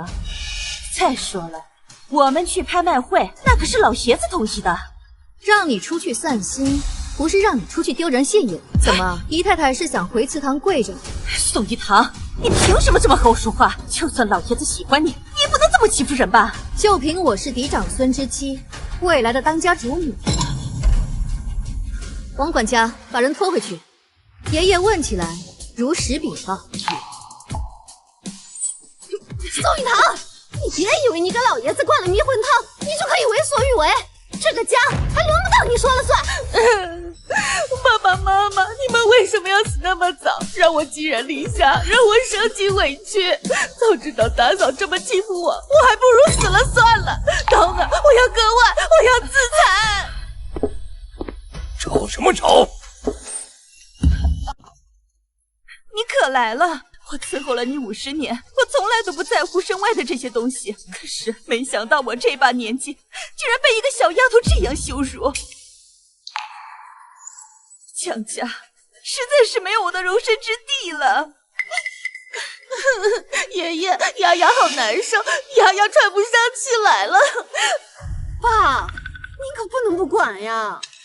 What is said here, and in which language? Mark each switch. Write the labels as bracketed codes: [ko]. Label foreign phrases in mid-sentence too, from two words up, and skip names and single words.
[zh] 再說了，我們去拍賣會，那可是老爺子同意的。讓你出去散心，不是讓你出去丟人現眼。怎麼，姨太太是想回祠堂跪着？宋玉堂，你憑什麼這麼和我說話？就算老爺子喜歡你，你也不能這麼欺負人吧？就憑我是嫡長孫之妻，未來的當家主女。王管家，把人拖回去。爺爺問起來，如實稟報。宋玉堂，你別以為你給老爺子灌了迷魂湯，你就可以為所欲為。這個家還輪不到你說了算。爸爸媽媽，你們為什麼要死那麼早，讓我寄人籬下，讓我受盡委屈？早知道大嫂這麼欺負我，我還不如死了算了。刀啊，我要割腕，我要自殘。吵什麼吵？你可來了！我伺候了你50年，我從來都不在乎身外的這些東西。可是沒想到我這把年紀，居然被一個小丫頭這樣羞辱。江家實在是沒有我的容身之地了。爺爺，丫丫好難受，丫丫喘不上氣來了。爸，你可不能不管呀。